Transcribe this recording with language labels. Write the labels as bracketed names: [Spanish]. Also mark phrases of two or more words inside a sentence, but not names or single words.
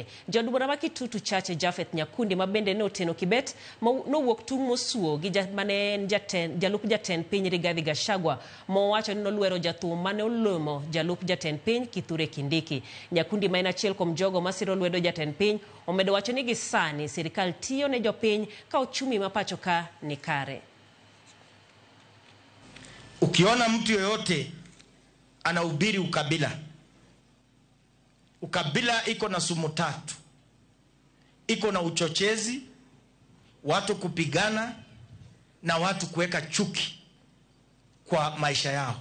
[Luo (Kenya and Tanzania)] Jod bura ma Kitutu Chache Jafeth Nyakundi ma bende ne oteno Kibet nowuok tung' mosuo gi jalup jatend piny Rigathi Gachagua mowacho ni nolwero jathum mane olomo jalup jatend piny Kithure Kindiki. Nyakundi ma en achiel kuom jogo masiro lwedo jatend piny omedo wacho ni gisani sirikal tiyo ne jopiny ka uchumi mapacho ka ni kare. [Swahili] Ukiona mtu yoyote anahubiri ukabila iko na sumu tatu: iko na uchochezi, watu kupigana na watu kuweka chuki kwa maisha yao.